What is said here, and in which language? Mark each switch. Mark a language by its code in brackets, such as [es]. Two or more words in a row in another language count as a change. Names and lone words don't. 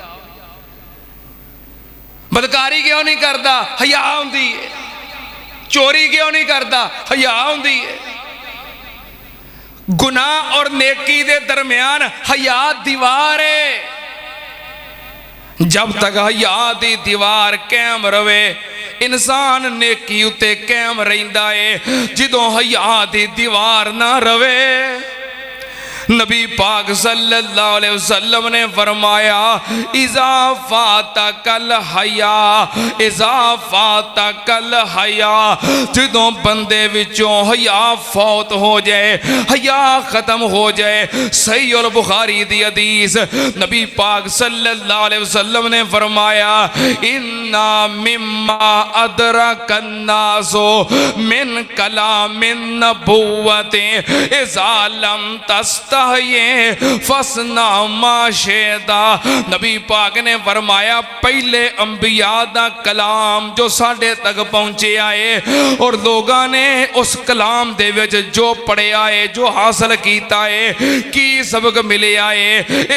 [ur] بدکاری کیوں نہیں کرتا? حیا آتی ہے۔ چوری کیوں نہیں کرتا? حیا آتی ہے. [pa] گناہ اور نیکی دے درمیان حیا دیوار ہے. جب تک حیا دی دیوار قائم رہوے انسان نیکی اتے قائم رہندا ہے. جدوں حیا دی دیوار نا رہوے، نبی پاک [ar] صلى الله عليه وسلم [pa] نے فرمایا [ar] إذا فقد الحياء، إذا فقد الحياء. [pa] جدوں بندے وچوں حیا فوت ہو جائے، حیا ختم ہو جائے. صحیح اور بخاری دی حدیث، نبی پاک [ar] صلى الله عليه وسلم [pa] نے فرمایا [ar] إن مما أدرك الناس من كلام النبوة إذا لم تستحي فاصنع ما شئت. [pa] نبی پاک نے فرمایا پہلے انبیاء دا کلام جو ساڈے تک پہنچے آئے اور لوگوں نے اس کلام دے وچ جو پڑھیا ہے، جو حاصل کیا ہے، کی سبق ملے آئے.